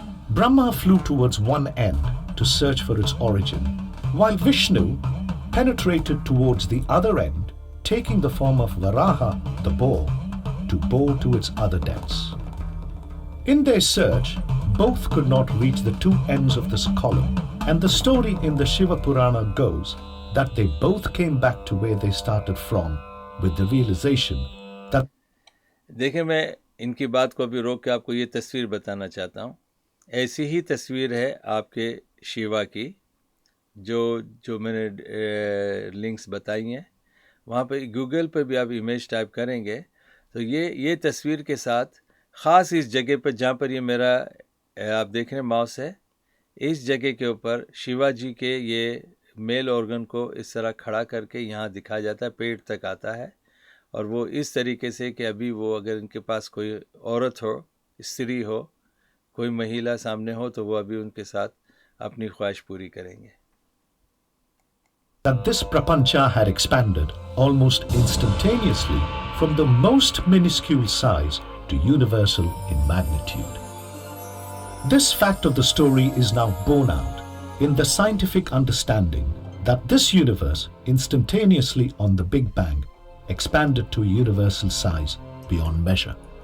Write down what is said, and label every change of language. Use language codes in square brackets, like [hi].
[en] Brahma flew towards one end to search for its origin, while Vishnu penetrated towards the other end, taking the form of Varaha, the boar, to bore to its other depths. In their search, both could not reach the two ends of this column, and the story in the Shiva Purana goes that they both came back to where they started from, with the realization that. [ur] دیکھیں میں ان کی بات کو ابھی روک کے آپ کو یہ تصویر بتانا چاہتا ہوں. ایسی ہی تصویر ہے آپ کے شیوا کی جو میں نے لنکس بتائی ہیں. وہاں پہ گوگل پہ بھی آپ امیج ٹائپ کریں گے تو یہ تصویر کے ساتھ خاص اس جگہ پہ جہاں پر یہ میرا آپ دیکھ رہے ہیں ماؤس ہے، اس جگہ کے اوپر شیوا جی کے یہ میل آرگن کو اس طرح کھڑا کر کے یہاں دکھایا جاتا ہے، پیٹ تک آتا ہے. اور وہ اس طریقے سے کہ ابھی وہ اگر ان کے پاس کوئی عورت ہو، استری ہو، کوئی مہیلا سامنے ہو تو وہ ابھی ان کے ساتھ اپنی خواہش پوری کریں گے. [en] That this prapancha had expanded almost instantaneously from the most minuscule size to universal in magnitude. This fact of the story is now borne out in the scientific understanding that this universe instantaneously on the Big Bang expanded to a universal size beyond measure.